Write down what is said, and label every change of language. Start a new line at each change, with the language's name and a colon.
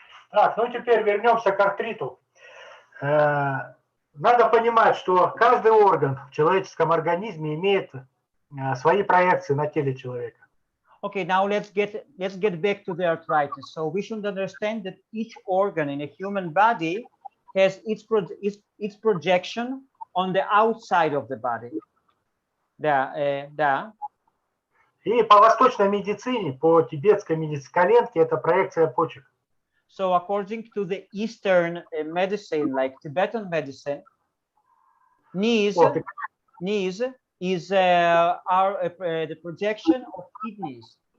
Russian: Так, ну теперь вернемся к артриту. Надо понимать, что каждый орган в человеческом организме имеет свои проекции на теле человека.
English: Okay, now let's get back to the arthritis. So we should understand that each organ in a human body has its projection on the outside of the body.
Russian: Да. И по восточной медицине, по тибетской медицине, коленки – это проекция почек.
English: So according to the Eastern medicine, like Tibetan medicine, knees is the projection of kidneys.